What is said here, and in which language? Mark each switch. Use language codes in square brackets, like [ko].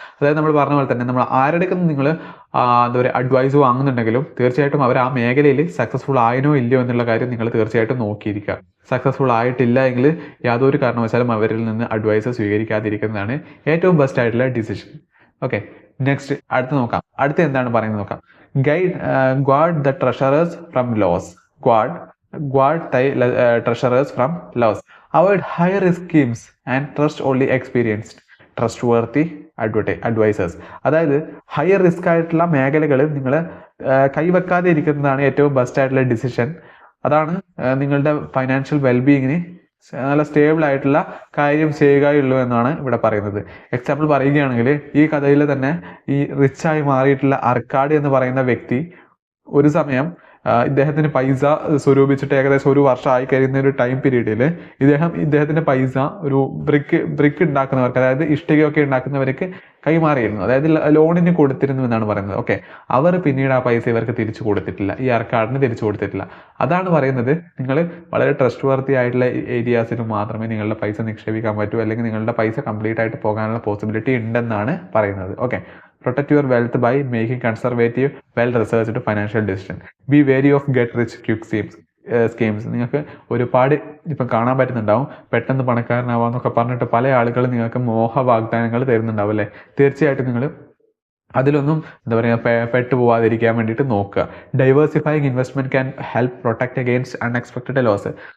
[ml] അതായത് നമ്മൾ പറഞ്ഞ പോലെ തന്നെ നമ്മൾ ആരുടെയൊക്കെ നിങ്ങൾ എന്താ പറയുക അഡ്വൈസ് വാങ്ങുന്നുണ്ടെങ്കിലും തീർച്ചയായിട്ടും അവർ ആ മേഖലയിൽ സക്സസ്ഫുൾ ആയനോ ഇല്ലയോ എന്നുള്ള കാര്യം നിങ്ങൾ തീർച്ചയായിട്ടും നോക്കിയിരിക്കുക. സക്സസ്ഫുൾ ആയിട്ടില്ല എങ്കിൽ യാതൊരു കാരണവശാലും അവരിൽ നിന്ന് അഡ്വൈസ് സ്വീകരിക്കാതിരിക്കുന്നതാണ് ഏറ്റവും ബെസ്റ്റ് ആയിട്ടുള്ള ഡിസിഷൻ. ഓക്കെ, നെക്സ്റ്റ് അടുത്ത എന്താണ് പറയുന്നത് നോക്കാം. [en] Guard the treasurers from loss. Guard thy treasurers from loss. Avoid high risk schemes and trust only experienced, trustworthy advisors. [ml] അതായത് ഹയർ റിസ്ക് ആയിട്ടുള്ള മേഖലകൾ നിങ്ങൾ കൈവെക്കാതെ ഇരിക്കുന്നതാണ് ഏറ്റവും ബെസ്റ്റ് ആയിട്ടുള്ള ഡിസിഷൻ. അതാണ് നിങ്ങളുടെ ഫൈനാൻഷ്യൽ വെൽബീയിങ്ങിന് നല്ല സ്റ്റേബിൾ ആയിട്ടുള്ള കാര്യം ചെയ്യുകയുള്ളൂ എന്നാണ് ഇവിടെ പറയുന്നത്. എക്സാമ്പിൾ പറയുകയാണെങ്കിൽ ഈ കഥയിൽ തന്നെ ഈ റിച്ചായി മാറിയിട്ടുള്ള അർക്കാഡ് എന്ന് പറയുന്ന വ്യക്തി ഒരു സമയം ഇദ്ദേഹത്തിന് പൈസ സ്വരൂപിച്ചിട്ട് ഏകദേശം ഒരു വർഷമായി കഴിയുന്ന ഒരു ടൈം പീരീഡിൽ ഇദ്ദേഹത്തിന്റെ പൈസ ഒരു ബ്രിക്ക് ഉണ്ടാക്കുന്നവർക്ക്, അതായത് ഇഷ്ടികയൊക്കെ ഉണ്ടാക്കുന്നവർക്ക് കൈമാറിയിരുന്നു, അതായത് ലോണിന് കൊടുത്തിരുന്നു എന്നാണ് പറയുന്നത്. ഓക്കെ, അവർ പിന്നീട് ആ പൈസ ഇവർക്ക് തിരിച്ചു കൊടുത്തിട്ടില്ല, ഈ ആർക്കാടിന് തിരിച്ചു കൊടുത്തിട്ടില്ല. അതാണ് പറയുന്നത്, നിങ്ങൾ വളരെ ട്രസ്റ്റ് വർത്തി ആയിട്ടുള്ള ഏരിയാസിൽ മാത്രമേ നിങ്ങളുടെ പൈസ നിക്ഷേപിക്കാൻ പറ്റൂ, അല്ലെങ്കിൽ നിങ്ങളുടെ പൈസ കംപ്ലീറ്റ് ആയിട്ട് പോകാനുള്ള പോസിബിലിറ്റി ഉണ്ടെന്നാണ് പറയുന്നത്. [en] Okay, protect your wealth by making conservative, well-researched financial decisions. Be wary of get-rich-quick schemes. [ml] നിങ്ങൾക്ക് ഒരുപാട് ഇപ്പം കാണാൻ പറ്റുന്നുണ്ടാവും, പെട്ടെന്ന് പണക്കാരനാവാന്നൊക്കെ പറഞ്ഞിട്ട് പല ആളുകളും നിങ്ങൾക്ക് മോഹ വാഗ്ദാനങ്ങൾ തരുന്നുണ്ടാവും അല്ലേ. തീർച്ചയായിട്ടും നിങ്ങൾ അതിലൊന്നും എന്താ പറയുക പെട്ടുപോകാതിരിക്കാൻ വേണ്ടിയിട്ട് നോക്കുക. [en] Diversifying investment can help protect against unexpected loss.